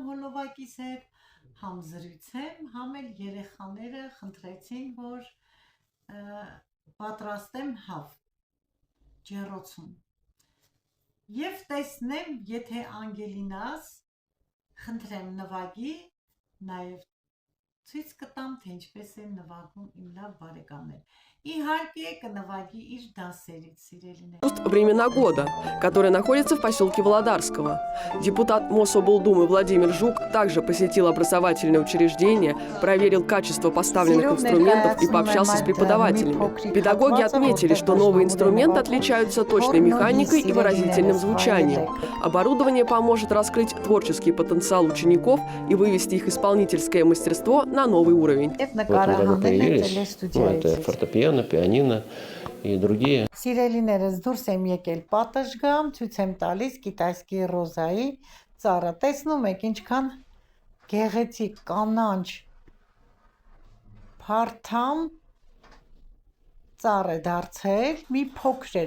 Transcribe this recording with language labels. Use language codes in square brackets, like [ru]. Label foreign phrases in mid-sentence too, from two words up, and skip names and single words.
[hy] հոլովակիս հետ, համ զրույցեմ, համ էլ երեխաները խնդրեցին, որ պատրաստեմ հավ ջեռոցում եւ տեսնեմ, եթե Անգելինաս խնդրեմ նվագի, նաեւ ցույց կտամ, թե ինչպես են նվագում իմ լավ բարեկամներ։ Իհարկե կնվագի իր դասերից, սիրելիներ։ [ru] Времена года, который находится в поселке Володарского. Депутат Мособлдумы Владимир Жук также посетил образовательное учреждение, проверил качество поставленных инструментов и пообщался с преподавателями. Педагоги отметили, что новые инструменты отличаются точной механикой и выразительным звучанием. Оборудование поможет раскрыть творческий потенциал учеников и вывести их исполнительское мастерство на новый уровень. В этом году появились это фортепиано, пианино и другие. [hy] Սիրելիներս դուրս եմ եկել պատշգամ, ցույց եմ տալիս Կիտայսկի Ռոզայի ծառը։ Տեսնում եք ինչքան գեղեցիկ կանանչ փարթամ ծառ է դարձել, մի փոքր էր